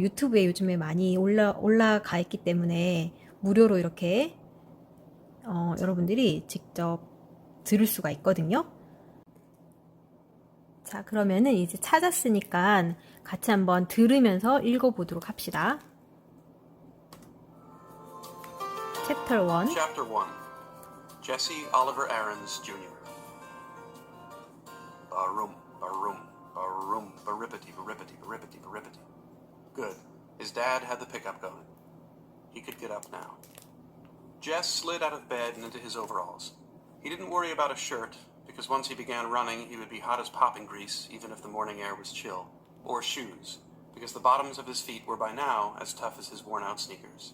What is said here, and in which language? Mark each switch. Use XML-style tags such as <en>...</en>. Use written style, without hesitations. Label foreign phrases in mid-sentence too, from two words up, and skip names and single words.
<ko>유튜브에 요즘에 많이 올라가 있기 때문에 무료로 이렇게 여러분들이 직접 들을 수가 있거든요. 자, 그러면은 이제 찾았으니까 같이 한번 들으면서 읽어보도록 합시다.</ko> <en>Chapter 1. Chapter 1. Jesse Oliver Aarons, Jr. Barum, barum, barum, baripity, baripity, baripity, baripity. Good. His dad had the pickup going. He could get up now. Jess slid out of bed and into his overalls. He didn't worry about a shirt, because once he began running, he would be hot as popping grease, even if the morning air was chill. Or shoes, because the bottoms of his feet were by now as tough as his worn-out sneakers.</en>